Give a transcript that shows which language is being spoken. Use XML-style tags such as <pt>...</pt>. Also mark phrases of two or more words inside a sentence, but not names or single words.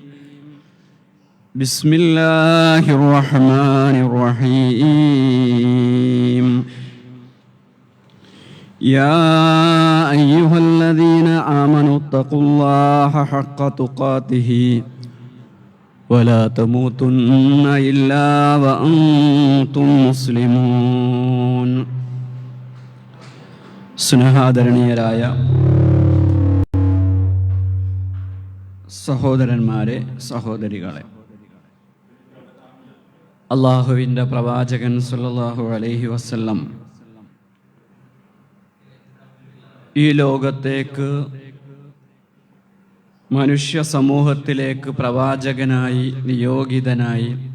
<ar>بسم الله الرحمن الرحيم يا أيها الذين آمنوا اتقوا الله حق تقاته ولا تموتن إلا وأنتم مسلمون.</ar> <ml>സ്നേഹാദരണീയരായ സഹോദരന്മാരെ, സഹോദരികളെ, അള്ളാഹുവിൻ്റെ പ്രവാചകൻ</ml> <ar>صلى الله عليه وسلم</ar> <ml>ഈ ലോകത്തേക്ക്, മനുഷ്യ സമൂഹത്തിലേക്ക് പ്രവാചകനായി നിയോഗിതനായി</ml>